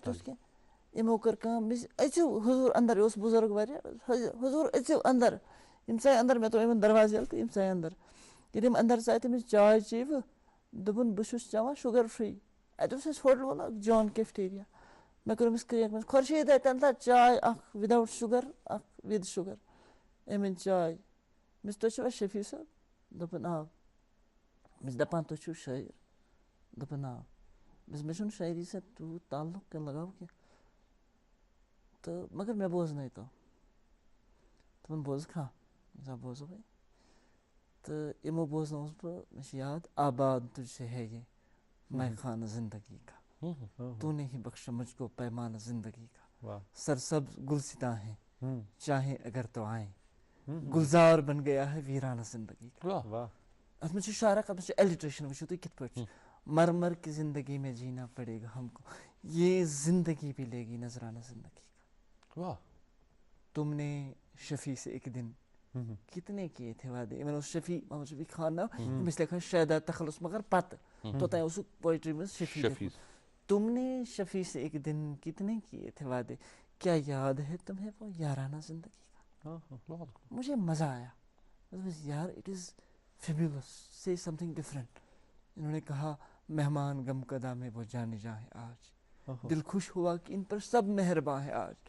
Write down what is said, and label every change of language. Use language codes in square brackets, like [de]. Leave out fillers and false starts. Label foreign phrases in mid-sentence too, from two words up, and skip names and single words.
[ks] تیُتھ کینٛہہ یِمو کٔر کٲم أژِو حضوٗر اَندَر یہِ اوس بُزرٕگ واریاہ حضوٗر أژِو اَندَر یِم ژاے اَندَر مےٚ ترٛوو یِمَن دَروازٕ یَلہٕ تہٕ یِم ژاے اَندَر ییٚلہِ یِم اَندَر ژاے تٔمِس چاے چیٚوٕ دوٚپُن بہٕ چھُس چٮ۪وان [en] sugar free [ks] اَتہِ اوس اَسہِ ہوٹَل وول اَکھ جان کیفٹیریا مےٚ کٔر أمِس کرٛیک خۄرشیٖد تَنہٕ تا چاے اَکھ [en] without sugar [ks] اَکھ [en] with sugar [ks] أمۍ أنۍ چاے مےٚ تُہۍ چھِوا شفیٖع صٲب دوٚپُن آ مےٚ چھِ دَپان تُہۍ چھُو شٲعر دوٚپُن آ مےٚ چھُنہٕ شٲعری سۭتۍ تیوٗت تعلُق کینٛہہ لگاو کینٛہہ تہٕ مگر مےٚ بوزنٲیتو تِمن بوزکھا بوزو بھائی تہٕ یِمو بوزنووُس بہٕ مےٚ چھُ یاد [ur] آباد تجھ سے ہے یہ میخانہ زندگی کا [ks] تو نے ہی بخشا مجھ کو پیمانہ زندگی کا سرسبز گلستاں ہیں چاہے اگر تو آئیں گلزار بن گیا ہے ویرانہ زندگی کا. اتھ منٛز چھُ شعرا اتھ منٛز چھُ ایلٹریشن وٕچھو تُہۍ کِتھ پٲٹھۍ چھُ [ur] مرمر کی زندگی میں جینا پڑے گا ہم کو یہ زندگی بھی لے گی نذرانہ زندگی کا. تم نے شفیع سے ایک دن کتنے کیے تھے وعدے. [ks] یِمن اوس شفیع محمد شفیع خان ناو أمِس لیکھان شیدا تخلص مگر پتہٕ توٚتام اوسُکھ پویٹری منٛز شفیع لیکھمُت. [ur] تم نے شفیع سے ایک دن کتنے کیے تھے وعدے کیا یاد ہے تمہیں وہ یارانہ زندگی کا. مجھے مزہ آیا یار [en] it is fabulous se some thing different. [ur] انہوں نے کہا مہمان غم کدا میں وہ جانے جائیں آج دل خوش ہوا کہ ان پر سب مہرباں ہے آج.